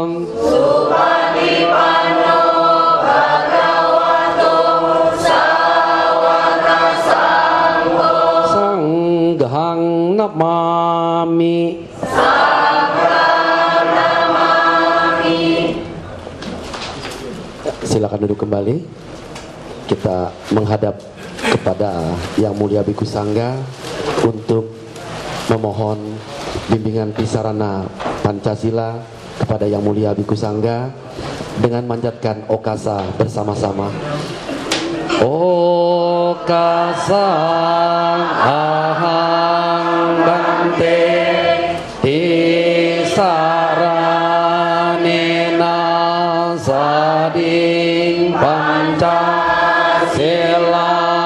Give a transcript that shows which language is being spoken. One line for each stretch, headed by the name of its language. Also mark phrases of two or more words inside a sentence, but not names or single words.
Pali: Supatipanno Bhagavato Sawaka Sangho. Sanghang namami. Sanghang namami.
Indonesian: Silakan duduk kembali. Kita menghadap kepada Yang Mulia Biku Sangga untuk memohon bimbingan
Pali: Tisarana Pancasila
Indonesian: kepada Yang Mulia Biku Sangga dengan manjatkan okasa bersama-sama.
Pali: Okasa ahang bante tisaranena sading Pancasila